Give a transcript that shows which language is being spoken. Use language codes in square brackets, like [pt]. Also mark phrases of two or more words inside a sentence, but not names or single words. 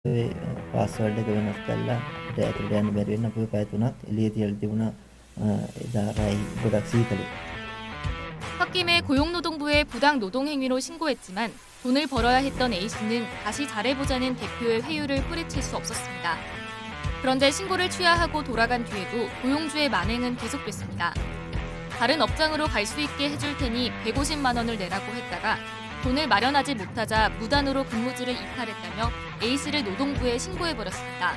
[si] පාස්වර්ඩ් එක වෙනස් කරලා අපිට ඇතුළට යන්න බැරි වෙන අපිව පැය 3ක් එළියේ තියලා තිබුණා. එදා රයි ගොඩක් සීතලේ. [ko] 홧김에 고용노동부에 부당 노동 행위로 신고했지만 돈을 벌어야 했던 A씨는 다시 잘해보자는 대표의 회유를 뿌리칠 수 없었습니다. 그런데 신고를 취하하고 돌아간 뒤에도 고용주의 만행은 계속됐습니다. 다른 업장으로 갈 수 있게 해줄 테니 150만 원을 내라고 했다가 돈을 마련하지 못하자 무단으로 근무지를 이탈했다며 A씨를 노동부에 신고해버렸습니다.